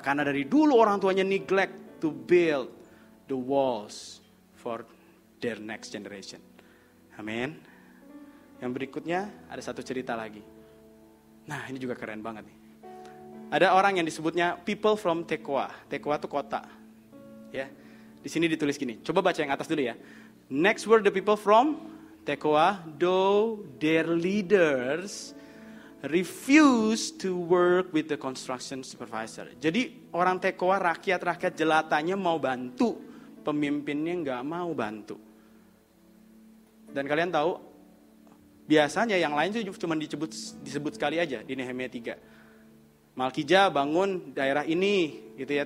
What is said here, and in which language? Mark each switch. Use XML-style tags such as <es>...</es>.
<id>Karena dari dulu orang tuanya</id> <en>neglect to build the walls for their next generation. Amin.</en> <id>Yang berikutnya ada satu cerita lagi. Nah ini juga keren banget nih. Ada orang yang disebutnya</id> <en>people from Tekoa.</en> <id>Tekoa itu kota. Ya. Di sini ditulis gini. Coba baca yang atas dulu ya.</id> <en>Next were the people from Tekoa, though their leaders refuse to work with the construction supervisor.</en> <id>Jadi orang Tekoa, rakyat jelatanya mau bantu, pemimpinnya nggak mau bantu. Dan kalian tahu, biasanya yang lain itu cuma disebut sekali aja di Nehemia 3. Malkijah bangun daerah ini, gitu ya.</id>